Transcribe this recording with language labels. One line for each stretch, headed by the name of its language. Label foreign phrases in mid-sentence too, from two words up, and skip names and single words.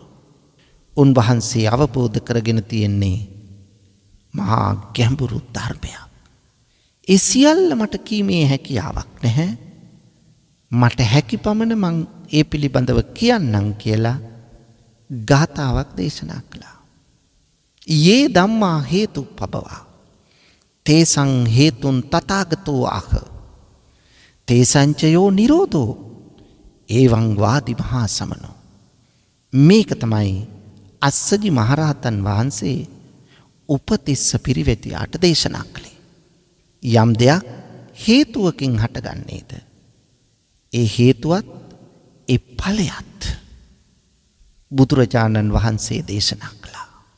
Sinhala: උන්වහන්සේ අවබෝධ කරගෙන තියෙන්නේ මහා ගැඹුරු ධර්මයක්. ඒ සියල්ල මට කීමේ හැකියාවක් නැහැ. මට හැකි පමණ මං ඒ පිළිබඳව කියන්නම් කියලා ගාථාවක් දේශනා කළා.
Pali: යේ ධම්මා හේතුප්පබවා තේසං හේතුන් තථාගතෝ ආහ තේසංචයෝ නිරෝධෝ එවං වාදි මහා සමනෝ.
Sinhala: මේක තමයි අස්සජි මහරහතන් වහන්සේ උපතිස්ස පිරිවැතියාට දේශනා කළේ. යම් දෙයක් හේතුවකින් හටගන්නේද, ඒ හේතුවත් ඒ ඵලයත් බුදුරජාණන් වහන්සේ දේශනා කළා.